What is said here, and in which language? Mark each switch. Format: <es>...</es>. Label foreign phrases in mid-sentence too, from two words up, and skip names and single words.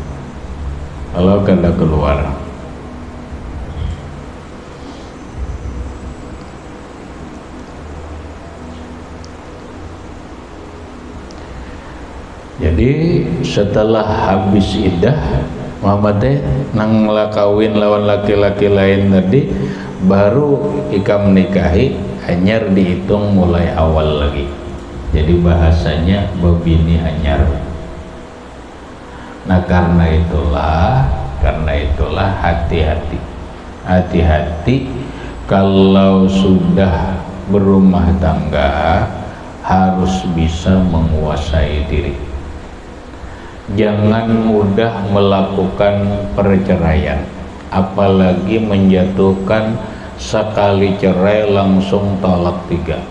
<bjn>Jadi setelah habis iddah Muhammad nang kawin lawan laki-laki lain tadi, baru ikam nikahi, hanyar dihitung mulai awal lagi. Jadi bahasanya bebini hanyar.</bjn> <id>Nah karena itulah hati-hati kalau sudah berumah tangga harus bisa menguasai diri. Jangan mudah melakukan perceraian, apalagi menjatuhkan sekali cerai langsung talak 3.</id>